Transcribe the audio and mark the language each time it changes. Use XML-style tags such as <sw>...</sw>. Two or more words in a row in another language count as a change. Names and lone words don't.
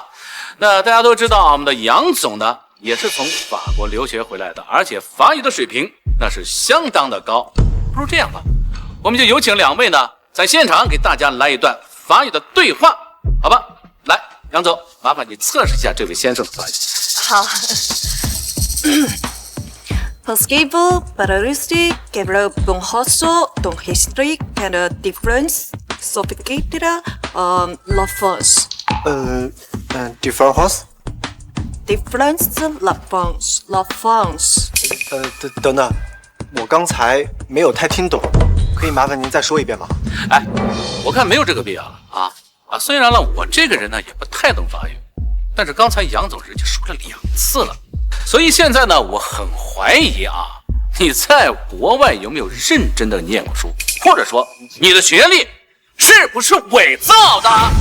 <zh>那大家都知道啊，我们的杨总呢也是从法国留学回来的，而且法语的水平那是相当的高。不如这样吧，我们就有请两位呢在现场给大家来一段法语的对话，好吧？来，杨总，麻烦你测试一下这位先生的法语。好。Possible, pararisti, quebra bon rosso, don history, and a difference, sophisticated, la France. different house。 Difference,</zh> <fr>la France, la France.</fr> <zh>等等，我刚才没有太听懂，可以麻烦您再说一遍吗？哎，我看没有这个必要了啊！虽然呢，我这个人呢也不太懂法语，但是刚才杨总人家说了2次了，所以现在呢，我很怀疑啊，你在国外有没有认真的念过书，或者说你的学历是不是伪造的？</zh>